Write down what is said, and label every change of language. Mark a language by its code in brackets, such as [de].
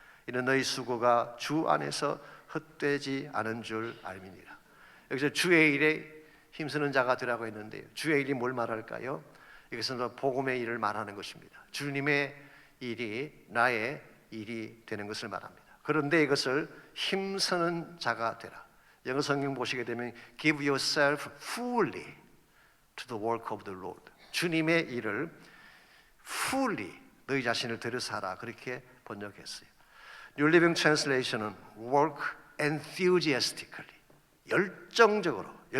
[ko] 이는 너희 수고가 주 안에서 헛되지 않은 줄 알미니라. 여기서 주의 일에 힘쓰는 자가 되라고 했는데요, 주의 일이 뭘 말할까요? 이것은 복음의 일을 말하는 것입니다. 주님의 일이 나의 일이 되는 것을 말합니다. 그런데 이것을 힘쓰는 자가 되라. 영어 성경 보시게 되면 [en] Give yourself fully to the work of the Lord. [ko] 주님의 일을 fully, 너희 자신을 들여사라, 그렇게 번역했어요. New Living Translation은 [en] work enthusiastically, [ko] 열정적으로.